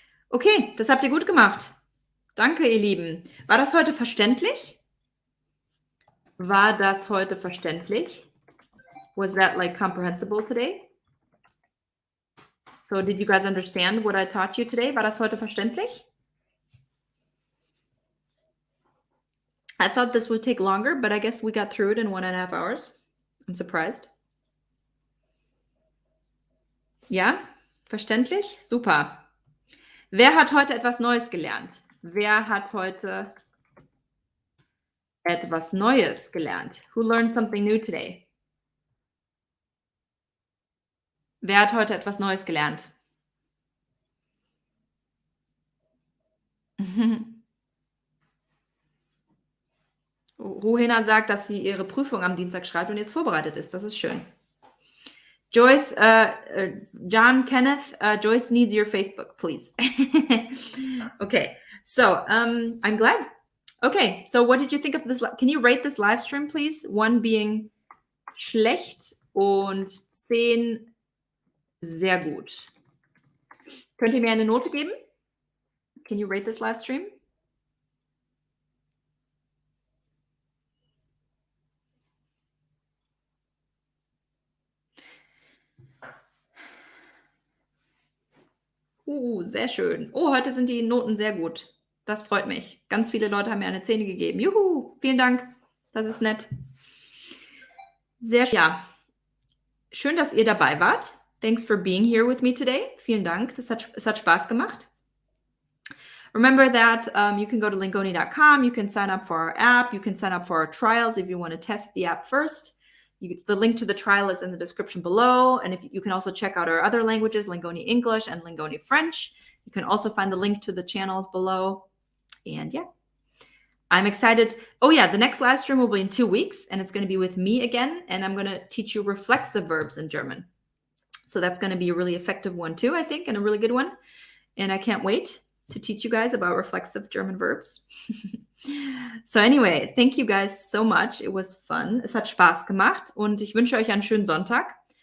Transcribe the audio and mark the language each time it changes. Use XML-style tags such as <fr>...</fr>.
<de>Okay, das habt ihr gut gemacht. Danke, ihr Lieben. War das heute verständlich? War das heute verständlich?</de> <en>Was that like comprehensible today? So did you guys understand what I taught you today?</en> <de>War das heute verständlich?</de> <en>I thought this would take longer, but I guess we got through it in 1.5 hours. I'm surprised.</en> <de>Ja? Verständlich? Super. Wer hat heute etwas Neues gelernt? Wer hat heute etwas Neues gelernt?</de> <en>Who learned something new today?</en> <de>Wer hat heute etwas Neues gelernt? Ruhena sagt, dass sie ihre Prüfung am Dienstag schreibt und jetzt vorbereitet ist. Das ist schön.</de> <en>Joyce, John, Kenneth, Joyce needs your Facebook, please. Okay, so I'm glad. Okay, so what did you think of this? Can you rate this live stream, please? 1 being</en> <de>schlecht und 10 sehr gut. Könnt ihr mir eine Note geben?</de> <en>Can you rate this live stream?</en> <de>Sehr schön. Oh, heute sind die Noten sehr gut. Das freut mich. Ganz viele Leute haben mir eine 10 gegeben. Juhu, vielen Dank. Das ist nett. Sehr schön. Ja. Schön, dass ihr dabei wart.</de> <en>Thanks for being here with me today.</en> <de>Vielen Dank. Es hat Spaß gemacht.</de> <en>Remember that you can go to lingoni.com. You can sign up for our app. You can sign up for our trials if you want to test the app first. The link to the trial is in the description below. And if you can also check out our other languages, Lingoni English and Lingoni French. You can also find the link to the channels below. And yeah, I'm excited. Oh yeah, the next live stream will be in 2 weeks, and it's going to be with me again. And I'm going to teach you reflexive verbs in German. So that's going to be a really effective one too, I think, and a really good one. And I can't wait to teach you guys about reflexive German verbs. So anyway, thank you guys so much. It was fun.</en> <de>Es hat Spaß gemacht und ich wünsche euch einen schönen Sonntag.</de>